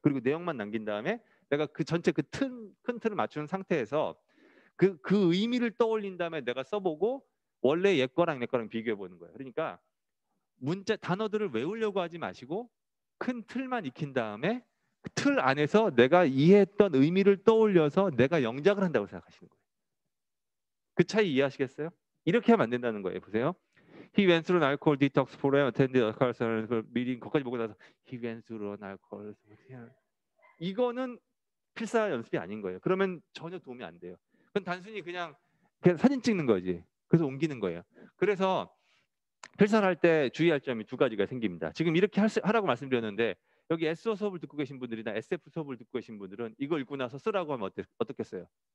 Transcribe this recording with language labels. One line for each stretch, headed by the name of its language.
Korean: 그리고 내용만 남긴 다음에 내가 그 전체 큰 틀을 맞추는 상태에서 그 의미를 떠올린 다음에 내가 써보고 원래 옛 거랑 내 거랑 비교해 보는 거예요. 그러니까 단어들을 외우려고 하지 마시고 큰 틀만 익힌 다음에 그 틀 안에서 내가 이해했던 의미를 떠올려서 내가 영작을 한다고 생각하시는 거예요. 그 차이 이해하시겠어요? 이렇게 하면 안 된다는 거예요. 보세요.
English: He went through an alcohol detox program, attended alcohol meeting.
Korean: 거기까지 보고 나서
English: he went through an alcohol.
Korean: 이거는 필사 연습이 아닌 거예요. 그러면 전혀 도움이 안 돼요. 그건 단순히 그냥 사진 찍는 거지. 그래서 옮기는 거예요. 그래서 필사를 할 때 주의할 점이 두 가지가 생깁니다. 지금 이렇게 하라고 말씀드렸는데 여기 SO 수업을 듣고 계신 분들이나 SF 수업을 듣고 계신 분들은 이거 읽고 나서 쓰라고 하면 어떻겠어요?